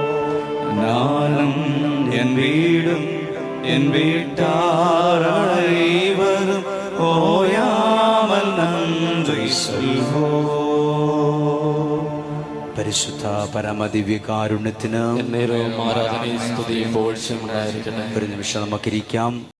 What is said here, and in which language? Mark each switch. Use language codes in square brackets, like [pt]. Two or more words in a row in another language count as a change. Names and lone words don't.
[ta] நானும் என் வீடும் என் வீட்டாரைவரும் ஓயாமல் நன்றி சொல்வோம். [ml] പരിശുദ്ധ പരമദിവ്യകാരുണ്യത്തിന് എന്നേരവും ആരാധനയും സ്തുതിയും പുകഴ്ചയും ഉണ്ടായിരിക്കട്ടെ. ഒരു നിമിഷം നമുക്കിരിക്കാം.